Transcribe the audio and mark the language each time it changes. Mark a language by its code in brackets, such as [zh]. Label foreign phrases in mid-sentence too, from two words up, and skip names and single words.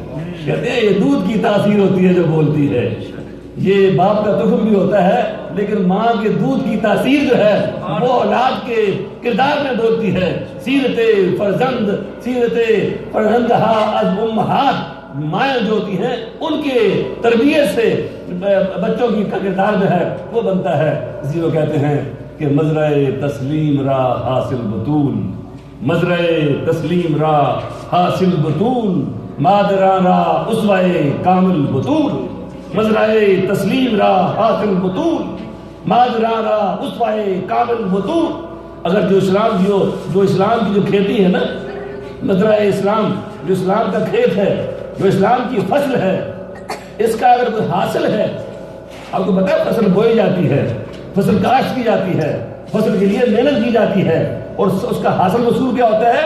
[ur] کہتے ہیں یہ دودھ کی تاثیر ہوتی ہے جو بولتی ہے، یہ باپ کا تخم بھی ہوتا ہے لیکن ماں کے دودھ کی تاثیر جو ہے وہ اولاد کے کردار میں بولتی ہے۔ [fa] سیرت فرزندہا از امہات، [ur] مائیں جو ہوتی ہیں ان کے تربیت سے بچوں کی کردار جو ہے وہ بنتا ہے۔ اسی کو کہتے ہیں کہ [fa] مزرع تسلیم را حاصل بطول، مزرع تسلیم را حاصل بطول، مادران را اسوہ کامل بطول، مزرع تسلیم را حاصل بطول، مادران را اسوہ کامل بطول۔ [ur] اگر جو اسلام کی جو کھیتی ہے نا، مزرع اسلام جو اسلام کا کھیت ہے، جو اسلام کی فصل ہے، اس کا اگر کوئی حاصل ہے، آپ کو پتہ ہے فصل بوئی جاتی ہے، فصل کاشت کی جاتی ہے، فصل کے لیے محنت کی جاتی ہے، اور اس کا حاصل وصول کیا ہوتا ہے؟